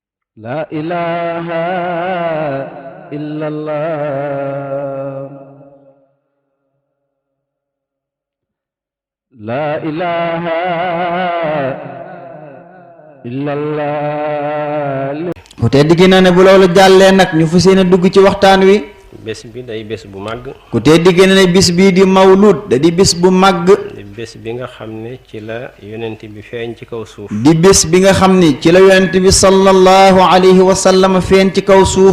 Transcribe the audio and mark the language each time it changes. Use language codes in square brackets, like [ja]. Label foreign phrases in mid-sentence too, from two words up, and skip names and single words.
[ar] لا إله إلا الله لا إله إلا الله [wo] ku tedd gi na ne bu loolu jàllee nag ñu fas yéene dugg ci waxtaan wi. bés bi day bés bu màgg. ku tedd gi na ne bis bii di mawlud da di bis bu màgg. di bés bi nga xam ne ci la yonent bi feeñ ci kaw suuf. di bés bi nga xam ni ci la yonent bi [ar] صلى الله عليه وسلم [wo] feeñ ci kaw suuf.